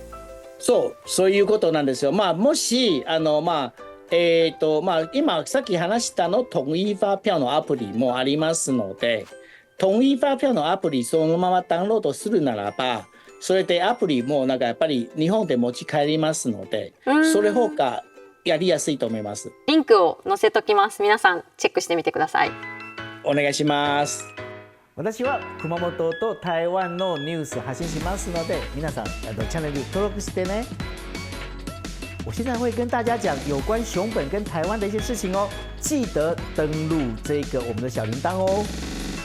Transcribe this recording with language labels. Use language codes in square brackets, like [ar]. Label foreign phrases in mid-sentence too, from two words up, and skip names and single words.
[ja] そういうことなんですよ。もし今さっき話した統一發票のアプリもありますので、統一發票のアプリそのままダウンロードするならば、それでアプリもなんかやっぱり日本で持ち帰りますので、それ方がやりやすいと思います。リンクを載せときます。皆さんチェックしてみてください。お願いします。私は熊本と台湾のニュース発信しますので、皆さんチャンネル登録してね。 [zh] 我现在会跟大家讲有关熊本跟台湾的一些事情哦，记得登录这个我们的小铃铛哦。